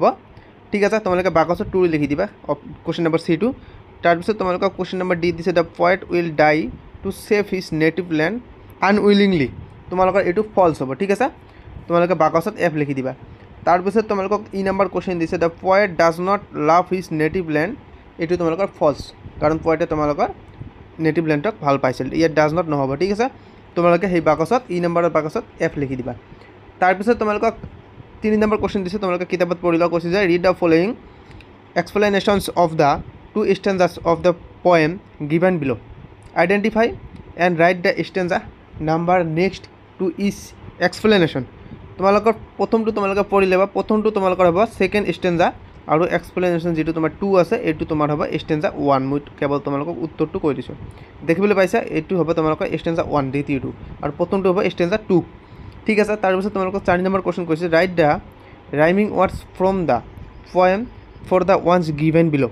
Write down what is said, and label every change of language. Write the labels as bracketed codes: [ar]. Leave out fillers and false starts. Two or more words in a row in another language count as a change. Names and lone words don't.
[as] ঠিক আছে, তোমালোকে বাকচত ট্ৰু লিখি দিবা কুৱেশ্যন নম্বৰ C2। তাৰপিছত তোমালোকক কুৱেশ্যন নম্বৰ ডি দিছে [en] the poet will die to save his native land unwillingly. [as] তোমালোকৰ এইটো ফলছ হ'ব। ঠিক আছে, তোমালোকে বাকচত এফ লিখি দিবা। তাৰপিছত তোমালোকক ই নম্বৰ কুৱেশ্যন দিছে [en] the poet does not love his native land [as] এইটো তোমালোকৰ ফলছ, কাৰণ পয়েটে তোমালোকৰ নেটিভ লেণ্ডক ভাল পাইছিল। ইয়াত [en] does not [as] নহ'ব, ঠিক আছে। তোমালোকে সেই বাকচত ই নম্বৰৰ বাকচত এফ লিখি দিবা। তাৰপিছত তোমালোকক 3 নম্বৰ কুৱেশ্যন দিছে, তোমালোকে কিতাপত পঢ়ি লোৱা। কৈছে যে [en] read the following explanations of the 2 stanzas of the poem given below. Identify and write the stanza number next to each explanation. [as] তোমালোকৰ প্ৰথমটো তোমালোকে পঢ়ি ল'বা। প্ৰথমটো তোমালোকৰ হ'ব [en] second stanza [as] আৰু এক্সপ্লেনেশ্যন যিটো তোমাৰ 2 আছে এইটো তোমাৰ হ'ব [en] stanza 1. [as] মই কেৱল তোমালোকক উত্তৰটো কৈ দিছোঁ, দেখিবলৈ পাইছা। এইটো হ'ব তোমালোকৰ [en] stanza 1 [as] দ্বিতীয়টো, আৰু প্ৰথমটো হ'ব [en] stanza 2, [as] ঠিক আছে। তাৰপিছত তোমালোকক 4 নম্বৰ কুৱেশ্যন কৈছে [en] write the rhyming words from the poem for the ones given below.